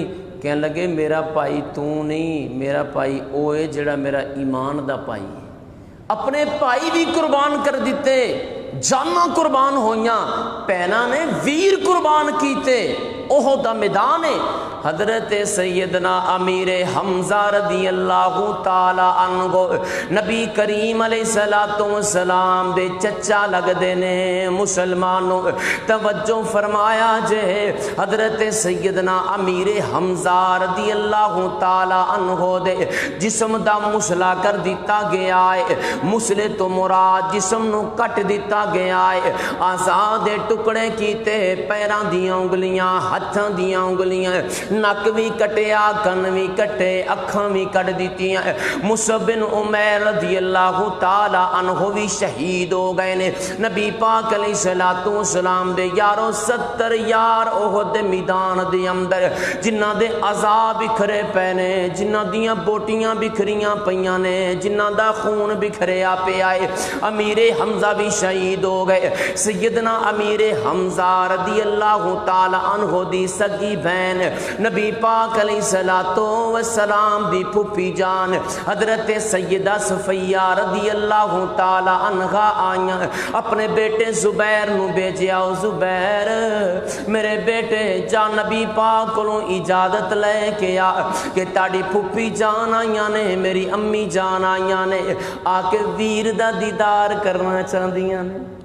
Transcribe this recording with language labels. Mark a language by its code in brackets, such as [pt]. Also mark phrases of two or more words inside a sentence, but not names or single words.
[pa] کہن لگے میرا بھائی تو نہیں، میرا بھائی وہ ہے جہڑا میرا ایمان دا بھائی ہے. اپنے بھائی بھی قربان کر دتے، جانا قربان ہوئیاں، بھیناں نے ویر قربان کیتے، اوہ دا میدان ہے. حضرت سیدنا امیر حمزہ [ar] رضي الله تعالى عنه [pa] نبی کریم [ar] عليه الصلاة والسلام [pa] دے چچا لگدے نے. مسلمانوں توجہ فرمایا جے، حضرت سیدنا امیر حمزہ [ar] رضي الله تعالى عنه [pa] دے جسم دا مثلہ کر دتا گیا ہے. مثلے توں مراد جسم نوں کٹ دتا گیا ہے، آزاد ٹکڑے کیتے، پیراں دیاں انگلیاں، ہتھاں دیاں انگلیاں، نک بھی کٹیا، کن بھی کٹے، اکھاں بھی کٹ دتیاں. مصعب بن عمیر [ar] رضي الله تعالى عنه [pa] بھی شہید ہو گئے نے. نبی پاک [ar] عليه الصلاة والسلام [pa] دے یاروں 70 یار احد دے میدان دے اندر، جنہاں دے اجزا بکھرے پے نے، جنہاں دیاں بوٹیاں بکھریاں پئیاں نے، جنہاں دا خون بکھریا پیا ہے. امیر حمزہ بھی شہید ہو گئے. سیدنا امیر حمزہ [ar] رضي الله تعالى عنه [pa] دی سگی بہن نبی پاک [ar] عليه الصلاة والسلام [pa] دی پھوپھی جان حضرت سیدہ صفیہ [ar] رضي الله تعالى عنها [pa] آئیاں، اپنے بیٹے زبیر نوں بھیجیا، زبیر میرے بیٹے جا نبی پاک کولوں اجازت لے کے آ کہ تاڈی پھوپھی جان آئیاں نے، میری امی جان آئیاں نے، آ کے ویر دا دیدار کرنا چاہندیاں نے.